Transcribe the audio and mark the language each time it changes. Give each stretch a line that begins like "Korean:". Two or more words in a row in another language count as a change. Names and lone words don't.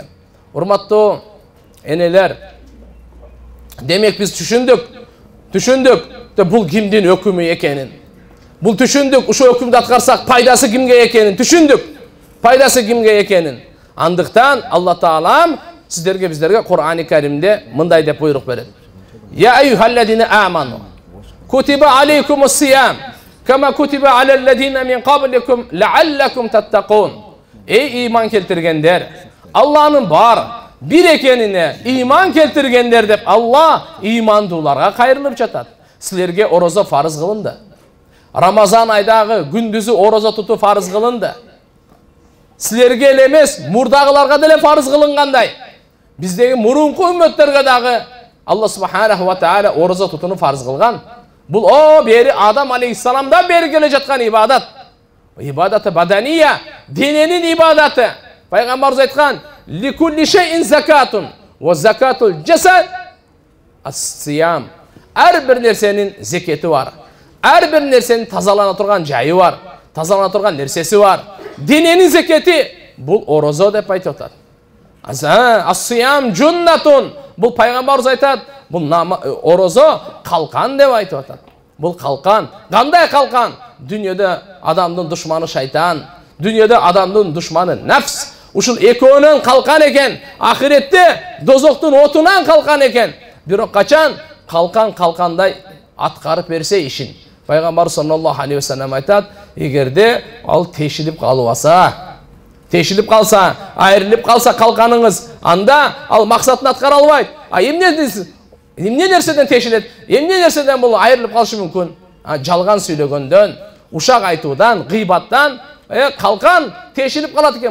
Kyrgyz: Урматтуу энелер, демек биз түшүндүк бул кимдин өкүмү экенин. Бул түшүндүк, ушу өкүмдү аткарсак пайдасы кимге экенин түшүндүк. Пайдасы кимге экенин. Андыктан Алла Таалам сиздерге, биздерге Кур'ани Каримде мындай деп буйрук берет.
Arabic: يا أيها الذين آمنوا كتب عليكم الصيام كما كتب على الذين من قبلكم لعلكم تتقون.
Kyrgyz: Эй иман келтиргендер, Алланын бар бир экенине иман келтиргендер деп Алла имандууларга кайрылып жатат. Силерге орозо фарыз кылынды. Рамазан айдагы күндүзү орозо тутуу фарыз кылынды. Силерге эле эмес, мурдагыларга деле фарыз кылынгандай. Биздеги мурунку үммөттерге дагы Алла
Arabic: سبحانه وتعالى
Kyrgyz: орозо тутууну фарыз кылган. Бул бери Адам алейхиссаламдан бери келе жаткан ибадат.
Arabic: عبادة بدنية,
Kyrgyz: дененин ибадаты. Пайгамбарыбыз айткан:
Arabic: "لكل شيء زكاة وزكاة الجسد الصيام."
Kyrgyz: Ар бир нерсенин зекети бар. Ар бир нерсенин тазалана турган жайы бар, тазалана турган нерсеси бар. Дененин зекети бул орозо деп айтып атат.
Arabic: الصيام جنة.
Kyrgyz: Бул пайгамбарыбыз айтат, бул орозо калкан деп айтып атат. Бул калкан. Кандай калкан? Дүйнөдө адамдын душманы шайтан, дүйнөдө адамдын душманы нафс. Ушул экөөнөн калкан экен. Ахиретте дозоктун отунан калкан экен. Бирок качан калкандай аткарып берсе ишин. Пайгамбар
Arabic: صلى الله عليه وسلم
Kyrgyz: айтат, эгерде ал тешилип калып калса, айрылып калса калканыңыз, анда ал максатын аткара албайт. А эмне нерседен тешилет? Эмне нерседен бул айрылып калышы мүмкүн? Жалган сүйлөгөндөн, ушак айтуудан, гыйбаттан калкан тешилип калат экен.